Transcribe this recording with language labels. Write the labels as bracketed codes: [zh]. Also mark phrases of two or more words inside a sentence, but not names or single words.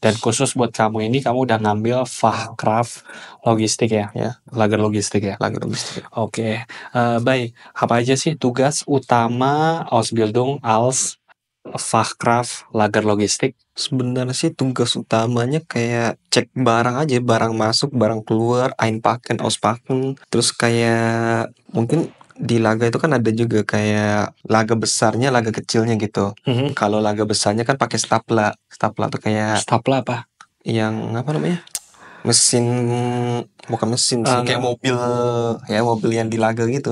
[id] Dan khusus buat kamu ini kamu udah ngambil [de] Fachkraft Logistik [id] ya? Ya. [de] Lager Logistik ya? Lager Logistik. [id] Oke. Baik, apa aja sih tugas utama [de] Ausbildung als Fachkraft Lager Logistik? [id] Sebenarnya sih tugas utamanya kayak cek barang aja, barang masuk, barang keluar, [de] einpacken, auspacken. [id] Terus kayak mungkin di laga itu kan ada juga kayak laga besarnya, laga kecilnya gitu. Kalau laga besarnya kan pakai stapla. Stapla tuh kayak Stapla apa? yang apa namanya? Bukan mesin sih, kayak mobil ya, mobil yang di laga gitu.